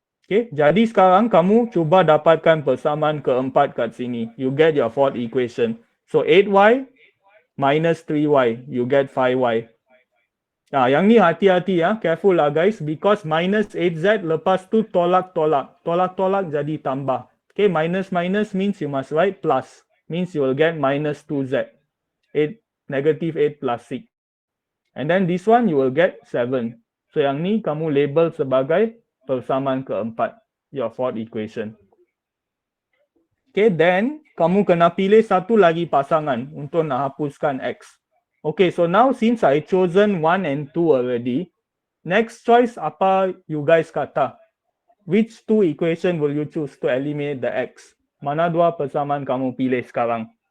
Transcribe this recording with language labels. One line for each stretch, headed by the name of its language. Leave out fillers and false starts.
Malay: Okay, jadi sekarang kamu cuba dapatkan persamaan keempat kat sini.
English: You get your fourth equation. So 8y minus 3y, you get 5y.
Malay: Yang ni hati-hati
English: careful lah guys, because minus 8z
Malay: lepas tu tolak-tolak. Tolak-tolak jadi tambah.
English: Okay, minus means you must write plus. Means you will get minus 2z. 8, negative 8 plus 6. And then this one you will get 7.
Malay: So yang ni kamu label sebagai persamaan keempat.
English: Your fourth equation.
Malay: Okay, then kamu kena pilih satu lagi pasangan untuk nak hapuskan X.
English: Okay, so now since I chosen 1 and 2 already, next choice apa you guys kata? Which two equation will you choose to eliminate the X?
Malay: Mana dua persamaan kamu pilih sekarang?